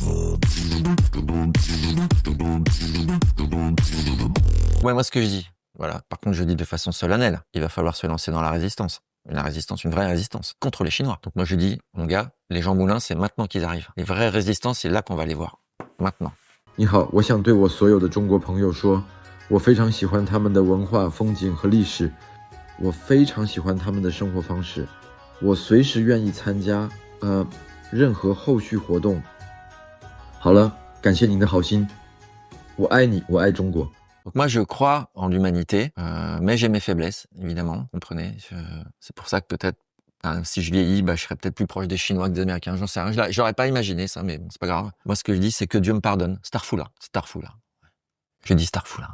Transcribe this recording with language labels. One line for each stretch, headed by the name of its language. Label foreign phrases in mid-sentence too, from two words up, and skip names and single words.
French: Ouais, moi, ce que je dis, voilà. Par contre, je dis de façon solennelle, il va falloir se lancer dans la résistance. La résistance, une vraie résistance contre les Chinois. Donc moi, je dis, mon gars, les Jean Moulin, c'est maintenant qu'ils arrivent. Les vraies résistances, c'est là qu'on va les voir. Maintenant.
Chinese: 你好，我想对我所有的中国朋友说，我非常喜欢他们的文化、风景和历史，我非常喜欢他们的生活方式，我随时愿意参加任何后续活动。好了，感谢您的好心，我爱你，我爱中国。
French: Donc moi, je crois en l'humanité, mais j'ai mes faiblesses, évidemment, comprenez. C'est pour ça que peut-être, si je vieillis, je serais peut-être plus proche des Chinois que des Américains, j'en sais rien. J'aurais pas imaginé ça, mais bon, c'est pas grave. Moi, ce que je dis, c'est que Dieu me pardonne. Starfoula. Je dis Starfoula.